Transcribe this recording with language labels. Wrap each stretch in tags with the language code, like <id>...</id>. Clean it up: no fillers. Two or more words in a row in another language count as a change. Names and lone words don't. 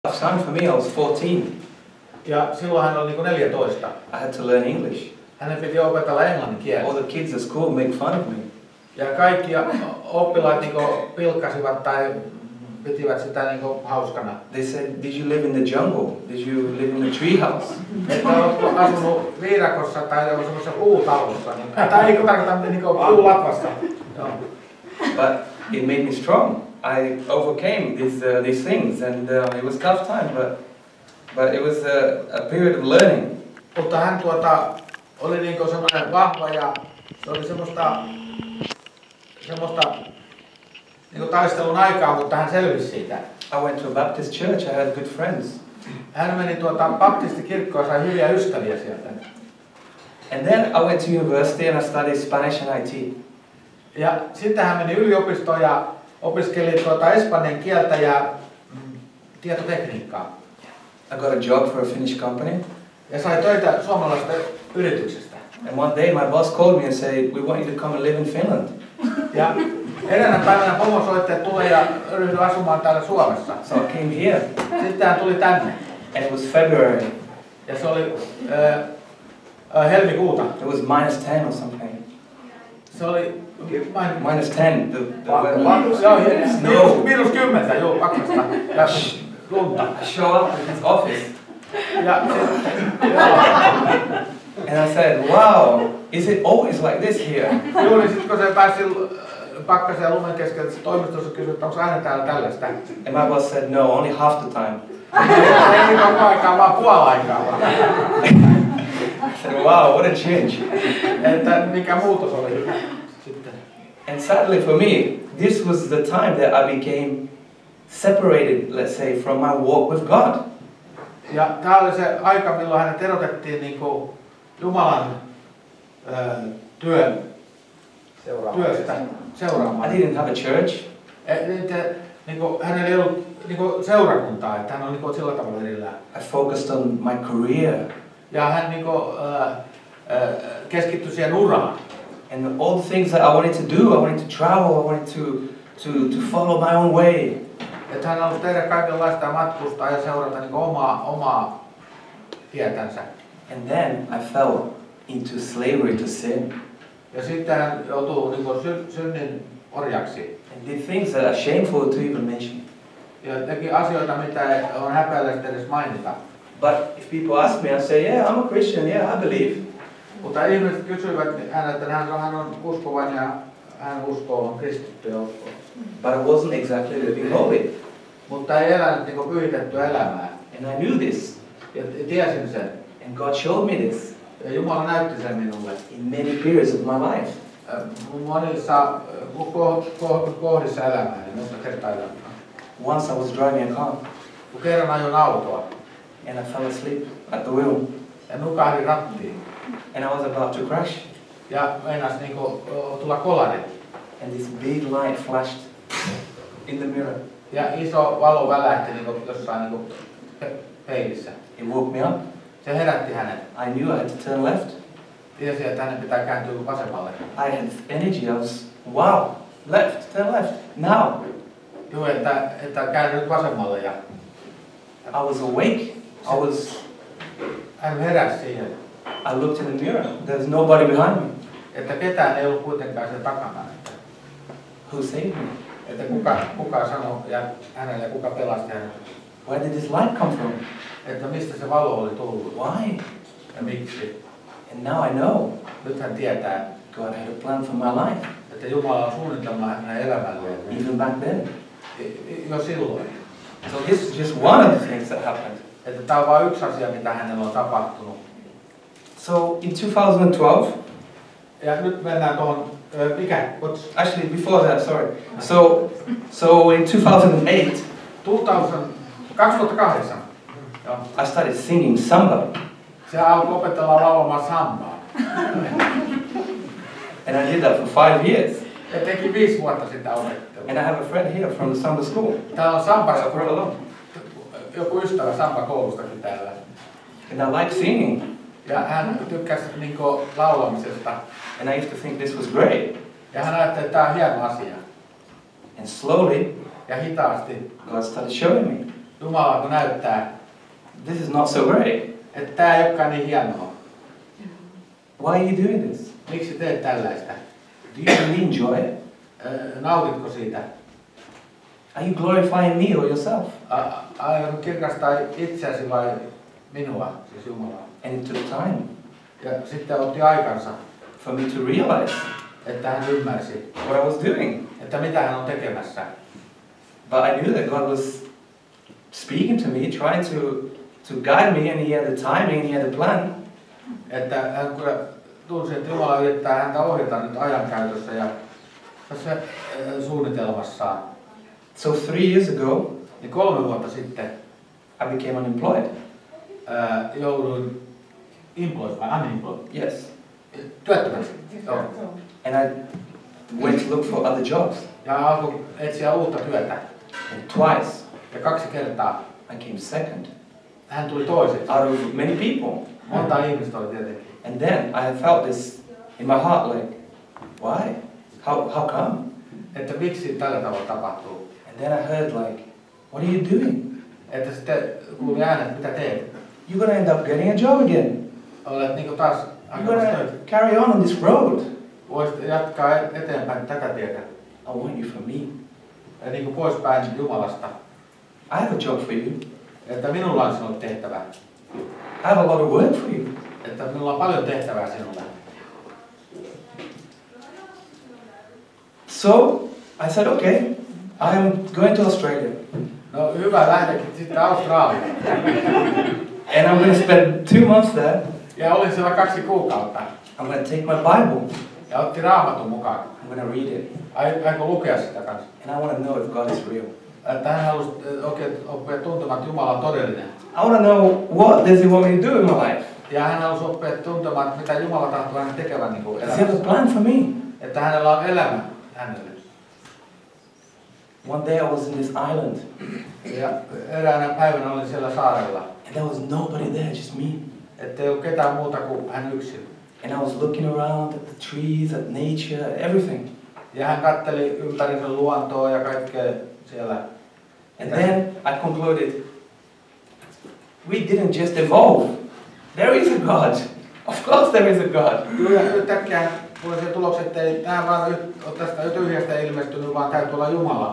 <en>Tough time for me, I was 14.</en> <fi>Ja silloin hän oli niinku 14.</fi> <en>I had to learn English.</en> <fi>Hänen piti opetella englannin kieltä.</fi> <en>All the kids at school make fun of me.</en> <fi>Ja kaikki oppilaat niinku pilkkasivat tai pitivät sitä niinku hauskana.</fi> <en>They said, did you live in the jungle? Did you live in the treehouse?</en> <fi>Että oletko asunut viidakossa tai semmoisessa puutalossa. Niin, tai eikö tarkoita niinku puulatvassa.</fi> <en>But it made me strong. I overcame these things, and it was a tough time, but it was a period of learning.</en> <fi>Mutta hän oli niinku semmoinen vahva ja se oli semmoista niinku taistelun aikaa, mutta hän selvisi siitä.</fi> <en>I went to a Baptist church. I had good friends.</en> <fi>Hän meni baptistikirkkoon ja sai hyviä ystäviä sieltä.</fi> <en>And then I went to university and I studied Spanish and IT.</en> <fi>Ja sitten hän meni yliopistoon ja opiskeli espanjan kieltä ja tietotekniikkaa.</fi> <en>I got a job for a Finnish company.</en> <fi>Ja sai töitä suomalaisesta yrityksestä.</fi> <en>And one day my boss called me and said, we want you to come and live in Finland.</en> <fi>Ja eräänä päivänä pomo soitti, että tule ja ryhdy asumaan täällä Suomessa.</fi> <en>So I came here.</en> <fi>Sitten hän tuli tänne.</fi> <en>And it was February.</en> <fi>Ja se oli helmikuuta.</fi> <en>It was -10 or something.</en> <fi>Se oli -10. -10, joo, pakkasta. Ja lunta.</fi> <en>I show up at his office. And I said, wow, is it always like this here?</en> <fi>Joo, niin sitten kun se pääsi pakkasen ja lumen keskellä toimistossa kysyi, että onko aina täällä tällaista.</fi> <en>And my boss said, no, only half the time.</en> <fi>Ei koko aikaa, vaan puoli-aikaa.</fi> <en>I said, wow, what a change.</en> <fi>Että mikä muutos oli sitten.</fi> <en>And sadly for me, this was the time that I became separated, let's say, from my walk with God.</en> <fi>Ja tämä oli se aika, milloin hänet erotettiin niinku Jumalan työstä seuraamaan.</fi> <en>I didn't have a church.</en> <fi>Hänellä ei ollut niinku seurakuntaa, että hän on niinku sillä tavalla erillään.</fi> <en>I focused on my career.</en> <fi>Ja hän niinku keskittyi siihen uraan.</fi> <en>And all the things that I wanted to do, I wanted to travel, I wanted to follow my own way.</en> <fi>Että hän halusi tehdä kaikenlaista ja matkustaa ja seurata niinku omaa tietänsä.</fi> <en>And then I fell into slavery to sin.</en> <fi>Ja sitten hän joutui niinku synnin orjaksi.</fi> <en>And did things that are shameful to even mention.</en> <fi>Ja teki asioita, mitä on häpeällistä edes mainita.</fi> <en>But if people ask me, I say, yeah, I'm a Christian, yeah, I believe.</en> <fi>Mutta ihmiset kysyivät häneltä, että hän on uskovainen ja hän uskoo, on kristitty ja uskoo.</fi> <en>But I wasn't exactly living holy.</en> <fi>Mutta ei elänyt niinku pyhitettyä elämää.</fi> <en>And I knew this.</en> <fi>Ja tiesin sen.</fi> <en>And God showed me this.</en> <fi>Ja Jumala näytti sen minulle.</fi> <en>In many periods of my life.</en> <fi>Monissa kohdissa elämää, niin monta kertaa elämää.</fi> <en>Once I was driving a car.</en> <fi>Kun kerran ajoin autoa.</fi> <en>And I fell asleep at the wheel.</en> <fi>Ja nukahdin rattiin.</fi> <en>And I was about to crash.</en> <fi>Ja meinas niinku tulla kolari.</fi> <en>And this big light flashed in the mirror.</en> <fi>Ja iso valo välähti niinku jossain niinku peilissä.</fi> <en>It woke me up.</en> <fi>Se herätti hänet.</fi> <en>I knew I had to turn left.</en> <fi>Tiesi, että hänen pitää kääntyä vasemmalle.</fi> <en>I had energy. I was, wow, left, turn left, now.</en> <fi>Joo, että käänny nyt vasemmalle ja</fi> <en>I was awake.</en> <fi>Hän heräsi siihen.</fi> <en>I looked in the mirror. There was nobody behind me.</en> <fi>Että ketään ei ollut kuitenkaan sen takana.</fi> <en>Who saved me?</en> <fi>Että kuka sanoi ja hänelle, kuka pelasti hänet.</fi> <en>Where did this light come from?</en> <fi>Että mistä se valo oli tullut.</fi> <en>Why?</en> <fi>Ja miksi.</fi> <en>And now I know.</en> <fi>Nyt hän tietää.</fi> <en>God had a plan for my life.</en> <fi>Että Jumala on suunnitelma hänen elämälleen.</fi> <en>Even back then.</en> <fi>Jo silloin.</fi> <en>So this is just one of the things that happened.</en> <fi>Että tämä on vain yksi asia, mitä hänellä on tapahtunut.</fi> <en>So in 2012.</en> <fi>Ja nyt mennään tuohon,</fi> <en>actually before that, sorry. So in 2008. 2008. I started singing samba.</en> <fi>Se alkoi opetella laulamaan sambaa.</fi> <en>And I did that for 5 years.</en> <fi>Ja teki 5 vuotta sitä opettelua.</fi> <en>And I have a friend here from the samba school.</en> <fi>Täällä on sambassa joku ystävä samba-koulustakin täällä.</fi> <en>And I like singing.</en> <fi>Ja hän tykkäsi niinku laulamisesta.</fi> <en>And I used to think this was great.</en> <fi>Ja hän ajatteli, että tämä on hieno asia.</fi> <en>And slowly,</en> <fi>Ja hitaasti</fi> <en>God started showing me.</en> <fi>Jumala kun näyttää,</fi> <en>this is not so great.</en> <fi>että tää ei olekaan niin hienoa.</fi> <en>Why are you doing this?</en> <fi>Miksi teet tällaista?</fi> <en>Do you really enjoy it?</en> <fi>Nautitko siitä?</fi> <en>Are you glorifying me or yourself?</en> <fi>Aion kirkastaa itseäsi vai minua, siis Jumalaa?</fi> <en>And it took time</en> <fi>Ja sitten otti aikansa,</fi> <en>for me to realize</en> <fi>että hän ymmärsi,</fi> <en>what I was doing.</en> <fi>että mitä hän on tekemässä.</fi> <en>But I knew that God was speaking to me, trying to guide me, and He had the timing, and He had the plan.</en> <fi>Että hän kyllä tunsi, että Jumala yrittää häntä ohjata nyt ajankäytössä ja tässä suunnitelmassaan.</fi> <en>So 3 years ago,</en> <fi>Niin 3 vuotta sitten</fi> <en>I became unemployed.</en> <fi>jouduin employed vai unemployed?</fi> <en>Yes.</en> <fi>Työttömäksi. Joo.</fi> <en>And I went to look for other jobs.</en> <fi>Ja alkoi etsiä uutta työtä.</fi> <en>And twice,</en> <fi>Ja 2 kertaa</fi> <en>I came second</en> <fi>hän tuli toiseksi.</fi> <en>out of many people.</en> <fi>Monta ihmistä oli tietenkin.</fi> <en>And then I felt this in my heart, like, why? How come?</en> <fi>Että miksi tällä tavalla tapahtuu.</fi> <en>And then I heard, like, what are you doing?</en> <fi>Että sitten kuuli äänet, mitä teet.</fi> <en>You're gonna end up getting a job again.</en> <fi>Olet niinku taas</fi> <en>You're</en> <fi>hakemassa</fi> <en>gonna</en> <fi>töitä.</fi> <en>carry on this road.</en> <fi>Voisit jatkaa eteenpäin tätä tietä.</fi> <en>I want you for me.</en> <fi>Ja niinku poispäin Jumalasta.</fi> <en>I have a job for you.</en> <fi>Että minulla on sinulle tehtävää.</fi> <en>I have a lot of work for you.</en> <fi>Että minulla on paljon tehtävää sinulle.</fi> <en>So I said, okay, I am going to Australia.</en> <fi>No hyvä, lähdekin sitten Australiaan.</fi> <en>And I'm going to spend 2 months there.</en> <fi>Ja olin siellä 2 kuukautta.</fi> <en>I'm going to take my Bible.</en> <fi>Ja otti Raamatun mukaan.</fi> <en>I'm going to read it.</en> <fi>Aiko lukea sitä kanssa.</fi> <en>And I want to know if God is real.</en> <fi>Että hän halusi oikein oppia tuntemaan, että Jumala on todellinen.</fi> <en>I want to know what does He want me to do in my life.</en> <fi>Ja hän halusi oppia tuntemaan, että mitä Jumala tahtoo hänen tekevän niin</fi> <en>Does He have a</en> <fi>elämässä.</fi> <en>plan for me?</en> <fi>Että hänellä on elämä hänelle.</fi> <en>One day I was in this island.</en> <fi>Ja eräänä päivänä olin siellä saarella.</fi> <en>And there was nobody there, just me.</en> <fi>Että ei ollut ketään muuta kuin hän yksin.</fi> <en>And I was looking around at the trees, at nature, everything.</en> <fi>Ja hän katseli ympärinsä luontoa ja kaikkea siellä.</fi> <en>And then I concluded, we didn't just evolve. There is a God. Of course there is a God.</en> <fi>Ja yhtäkkiä tuli se tulos, että ei tämä vaan ole tästä tyhjästä ilmestynyt, vaan täytyy olla Jumala.</fi>